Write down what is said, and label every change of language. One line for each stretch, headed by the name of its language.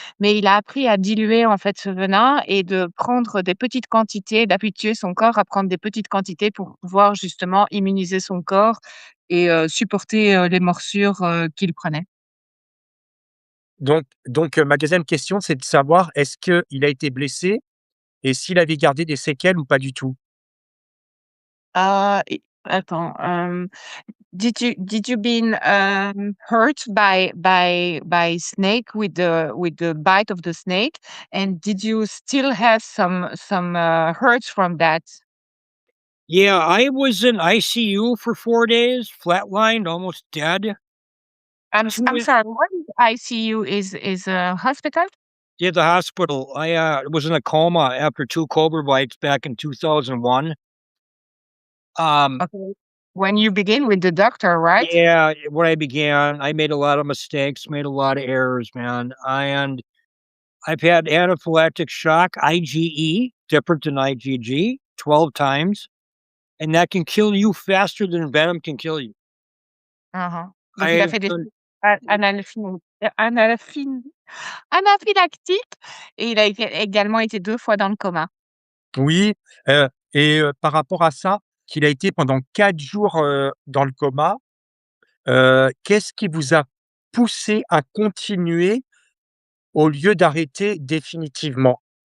French: Mais il a appris à diluer, en fait, ce venin et de prendre des petites quantités, d'habituer son corps à prendre des petites quantités pour pouvoir justement immuniser son corps et supporter, les morsures, qu'il prenait. Donc, ma deuxième question, c'est de savoir est-ce qu'il a été blessé et s'il avait gardé des séquelles ou pas du tout? Attends,
English: did you been, hurt by snake with the bite of the snake? And did you still have some hurts from that? Yeah, I was in ICU for 4 days, flatlined, almost dead. I'm sorry, what is ICU is a hospital? Yeah, the hospital. I was in a coma after 2 cobra bites back in 2001. Um, Okay. When you begin with the doctor, right? yeah, when I began, I made a lot of mistakes, made a lot of errors, man. And I've had anaphylactic shock, IgE, different than IgG, 12 times, and that can kill you faster than venom can kill you.
French: Mmh. Donc il a
English: I
French: fait des anaphylactiques anaphylactique et il a également été 2 fois dans le coma. Oui, par rapport à ça, qu'il a été pendant 4 jours, dans le coma, qu'est-ce qui vous a poussé à continuer au lieu d'arrêter définitivement?